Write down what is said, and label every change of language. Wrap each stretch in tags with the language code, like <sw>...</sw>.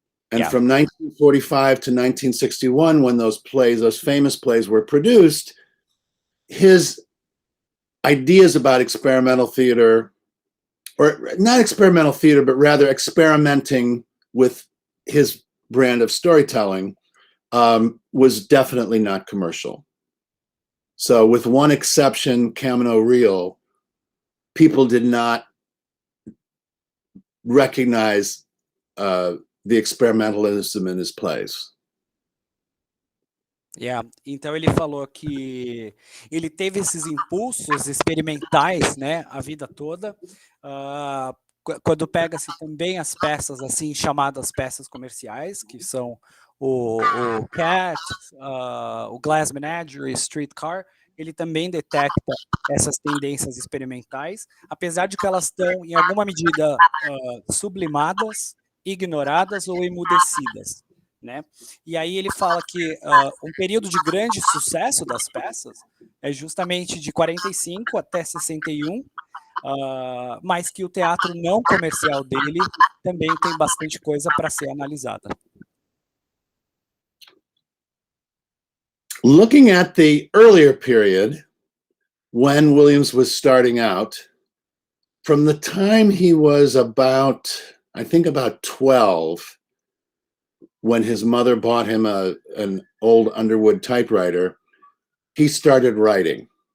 <en>And from 1945 to 1961, when those famous plays were produced, his ideas about experimental theater, or not experimental theater, but rather experimenting with his brand of storytelling, was definitely not commercial. So with one exception, Camino Real, people did not recognize the experimentalism in his plays.</en> <pt>Então ele falou que ele teve esses impulsos experimentais, né, a vida toda, quando pega-se também as peças assim chamadas peças comerciais, que são o Cat, o Glass Menagerie, Streetcar, ele também detecta essas tendências experimentais, apesar de que elas estão em alguma medida sublimadas, ignoradas ou emudecidas, né? E aí ele fala que um período de grande sucesso das peças é justamente de 45 até 61, mas que o teatro não comercial dele também tem bastante coisa para ser analisada.</pt> <en>Looking at the earlier period, when Williams was starting out, from the time he was about 12, when his mother bought him an old Underwood typewriter, he started writing.</en>